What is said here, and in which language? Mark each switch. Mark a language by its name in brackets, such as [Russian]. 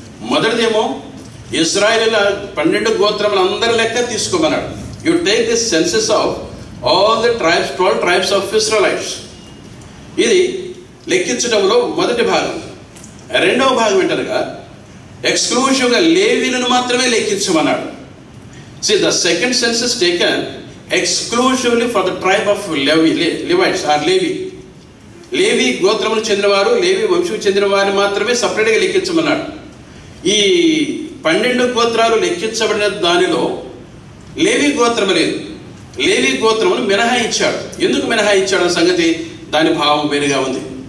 [Telugu] మొదటిదేమో ఇశ్రాయేలుల 12 గోత్రములందరి లెక్క తీసుకోమన్నాడు. [English] You take the census of all the tribes, 12 tribes of Israelites. [Telugu] ఇది లెక్కించడంలో మొదటి భాగం. 2వ భాగం ఏంటనగా ఎక్స్క్లూజివ్గా లేవీలను మాత్రమే లెక్కించమన్నాడు. [English] See, the second census taken exclusively for the tribe of Levites or Levi. [Telugu] లేవి గోత్రమును చెందినవారు, లేవి వంశం చెందిన వారిని మాత్రమే సపరేట్గా లెక్కించమన్నాడు. ఈ 12 గోత్రాలు లెక్కించబడిన దానిలో లేవి గోత్రం లేదు. లేవి గోత్రమును మినహాయించాడు. ఎందుకు మినహాయించాడు అన్న సంగతి దాని భావం వేరుగా ఉంది.